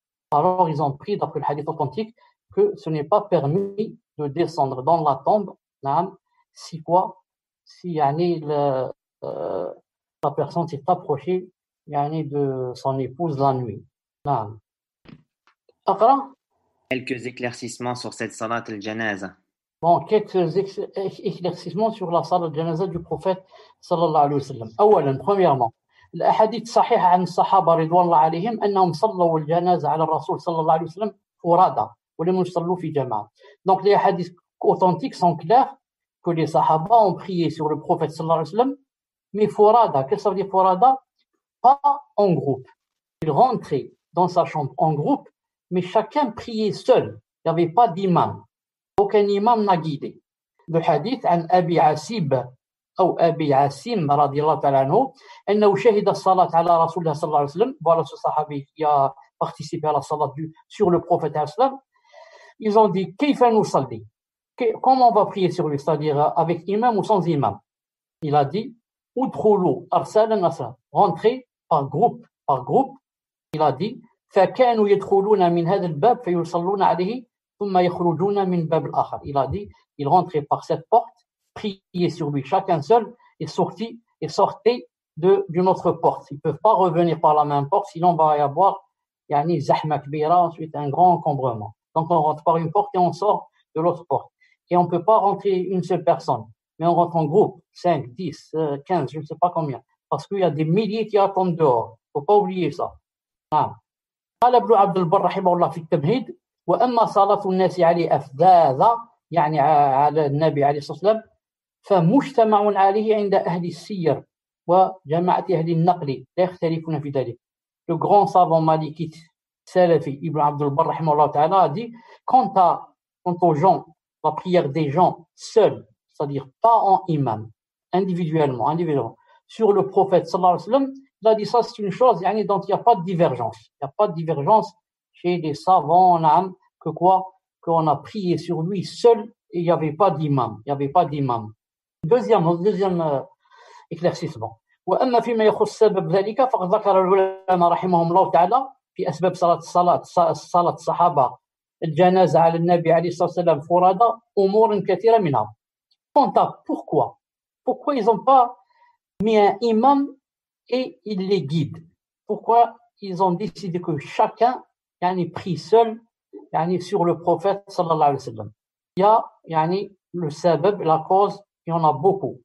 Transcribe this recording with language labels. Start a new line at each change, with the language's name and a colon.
French: Alors ils ont pris, d'après le hadith authentique, que ce n'est pas permis de descendre dans la tombe si la personne s'est approchée de son épouse la nuit. Quelques éclaircissements sur cette salat al-janaza. Bon, quelques éclaircissements sur la salat al-janaza du prophète sallallahu alayhi wa sallam.
Arabic: أولا, premièrement, الأحاديث صحيحة عن الصحابة رضوان الله عليهم أنهم صلوا الجنازة على الرسول صلى الله عليه وسلم فرادى ولم يصلوا في جماعة.
French: Donc les hadiths authentiques sont clairs que les sahaba ont prié sur le prophète sallallahu alayhi wa sallam, mais furada, qu'est-ce que ça veut dire furada? Pas en groupe. Ils rentraient dans sa chambre en groupe, mais chacun priait seul. Il n'y avait pas d'imam. Aucun imam n'a guidé. Le hadith
Arabic: عن أبي عسيب أو أبي عسيم رضي الله تعالى عنه أنه شهد الصلاة على رسول الله صلى الله عليه وسلم.
French: Voilà ce sahabi qui a participé à la salat sur le prophète sallallahu alayhi wa sallam. Ils ont dit
Arabic: كيف نصلي?
French: Comment on va prier sur lui, c'est-à-dire avec imam ou sans imam? Il a dit
Arabic: udkhulu arsalan asran,
French: rentrez par groupe. Il a dit
Arabic: فكانوا يدخلون من هذا الباب فيصلون عليه ثم يخرجون من باب الآخر.
French: Il a dit ils rentraient par cette porte, priaient sur lui chacun seul et sortaient d'une autre porte. Ils ne peuvent pas revenir par la même porte, sinon il va y avoir
Arabic: zahma kbira,
French: ensuite un grand encombrement. Donc on rentre par une porte et on sort de l'autre porte. Et on ne peut pas rentrer une seule personne, mais on rentre en groupe, 5, 10, 15, je ne sais pas combien, parce qu'il y a des milliers qui attendent dehors. Il ne faut pas oublier ça.
Arabic: قال ابن عبد البر رحمه الله في التمهيد وأما صلاة الناس عليه أفذاذا يعني على النبي عليه الصلاة والسلام فمجتمع عليه عند أهل السير وجماعة أهل النقل لا يختلفون في ذلك.
French: Le grand savant malikite Salafi Ibn Abd al-Barr rahimahullah ta'ala a dit quant aux gens, la prière des gens seuls, c'est-à-dire pas en imam, individuellement, sur le prophète sallallahu alayhi wa sallam, il a dit ça c'est une chose dont il n'y a pas de divergence. Il n'y a pas de divergence chez les savants qu'on a prié sur lui seul et il n'y avait pas d'imam. Deuxième éclaircissement.
Arabic: وأما فيما يخص سبب ذلك فقد ذكر العلماء رحمهم الله تعالى في أسباب صلاة الصحابة الجنازة على النبي عليه الصلاة والسلام فرادى أمور كثيرة منها.
French: Quant à pourquoi ils n'ont pas mis un imam et ils les guident? Pourquoi ils ont décidé que chacun prie seul sur le prophète sallallahu alayhi wa sallam? Il y a le sabab, la cause, il y en a beaucoup.